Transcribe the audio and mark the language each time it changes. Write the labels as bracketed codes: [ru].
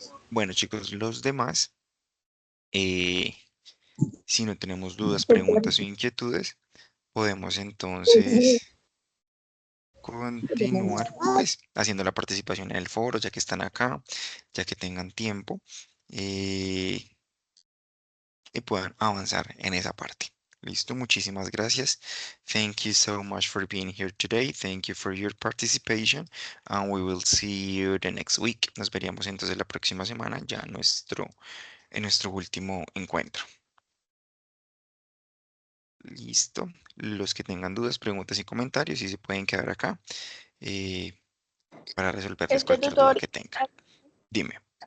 [es] Bueno, chicos, los demás, eh, si no tenemos dudas, preguntas o inquietudes, podemos entonces continuar pues haciendo la participación en el foro, ya que están acá, ya que tengan tiempo eh, y puedan avanzar en esa parte. Listo, muchísimas gracias. [en] Thank you so much for being here today. Thank you for your participation and we will see you the next week. [es] Nos veríamos entonces la próxima semana ya en nuestro último encuentro. Listo. Los que tengan dudas, preguntas y comentarios, y se pueden quedar acá eh, para resolverles Este cualquier duda tutorial, que tengan. Dime.